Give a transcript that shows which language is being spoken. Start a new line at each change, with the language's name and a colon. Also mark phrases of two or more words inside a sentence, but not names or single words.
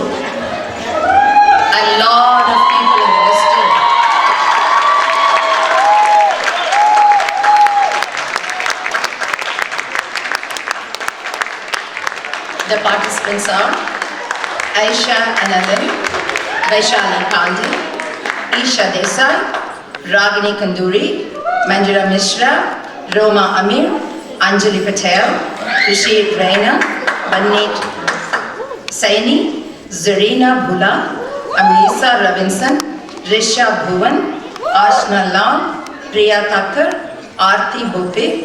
English: A lot of people invested. The participants are Aisha Anandan, Vaishali Pandey, Isha Desai, Ragini Kanduri, Manjira Mishra, Roma Amir, Anjali Patel, Rishi Raina, Banit Saini, Zarina Bula, Amrisa Robinson, Risha Bhuvan, Ashna Lal, Priya Thakkar, Aarti Bope,